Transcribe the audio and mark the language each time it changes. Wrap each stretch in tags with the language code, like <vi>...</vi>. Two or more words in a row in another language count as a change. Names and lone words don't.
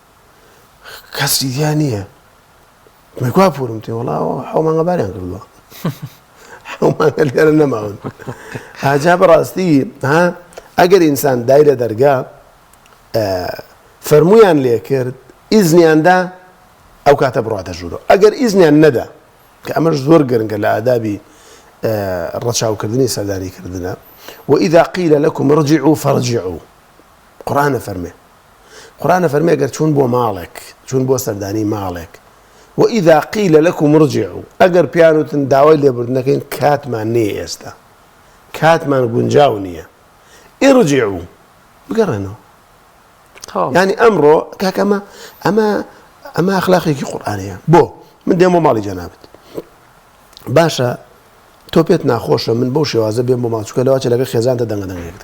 <ckb>کەسی دیان نییە مەکوا پورم تی وەڵا حەومانگە باریان کردووە حەومانگە لێرە نەماون ئاجا بەڕاستی ئەگەر ئینسان دای لە دەرگا فەرموویان لێ کرد ئیزنیاندا ئەو کاتە بڕاتە ژوورەوە ئەگەر ئیزنیان نەدا کە ئەمەش زۆر گرنگە لە ئادابی ڕەچاوکردنی سەردانیکردنە</ckb> <ar>وإذا قيل لكم ارجعوا فارجعوا</ar> <ckb>قورئانە فەرمێ ئەگەر چوون بۆ ماڵێک چوون بۆ سەردانی ماڵێک</ckb> <ar>وإذا قيل لكم ارجعوا</ar> <ckb>ئەگەر پیانوتن داوای لێبوردنەکەین کاتمان نییە ئێستا کاتمان گونجاو نییە ارجعوا بگەڕێنەوە يعني ئەمڕۆ کاکەمە ئەمە ئەخلاقێکی قورئانەیە بۆ من دێم بۆ ماڵی جەنابەت باشە تۆ پێت ناخۆشە من بەو شێوازە بێم بۆ ماڵ چووکە لەواچە لەگەڵ خێزانتە دەنگەدەنگێکت</ckb>